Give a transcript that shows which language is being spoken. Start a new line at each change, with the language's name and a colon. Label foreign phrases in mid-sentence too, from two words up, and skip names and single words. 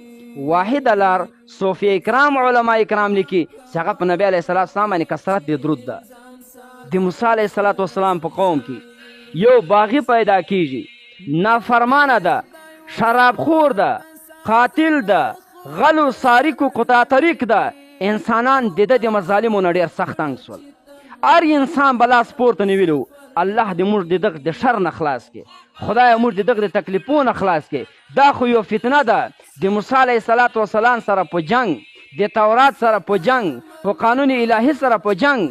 Pashto: واحد لار صوفیه کرام، علما کرام لیکي چې هغه په نبي
Arabic: علیه الصلاة وسلام
Pashto: باندې کثرت د درود ده. د موسی
Arabic: علیه الصلاة وسلام
Pashto: په قوم کې یو باغي پیدا کیږي، نافرمانه ده، شرابخور ده، قاتل ده، غلو سارق و قطع طریق ده. انسانان د د مظالمو نه ډېر سخت تنګ سول، هر انسان به لاس پورته نیولو. الله دې موږ د دغه د شر نه خلاص کړي، خدایه موږ د دغه د تکلیفونو نه خلاص کړي. دا خو یو فتنه ده، د موسی
Arabic: علیه الصلاة وسلام
Pashto: سره په جنگ، د تورات سره په جنگ، په قانون الهي سره په جنگ.